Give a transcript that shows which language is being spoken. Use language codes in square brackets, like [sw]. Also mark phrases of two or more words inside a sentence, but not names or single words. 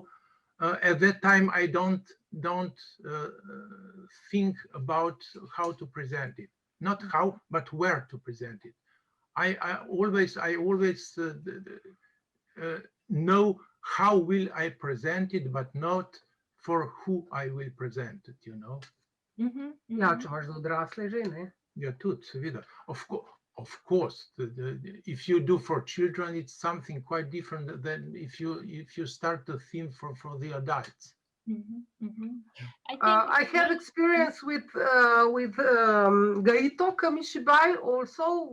[en] At that time, I don't think about how to present it, not how, but where to present it. I always know how will I present it, but not for who I will present it, you know. [sl] Ja, če imaš za odrasle že, ne? Ja, tudi, seveda. [en] Of course, if you do for children, it's something quite different than if you start the theme for the adults. I have experience with Gaito Kamishibai also.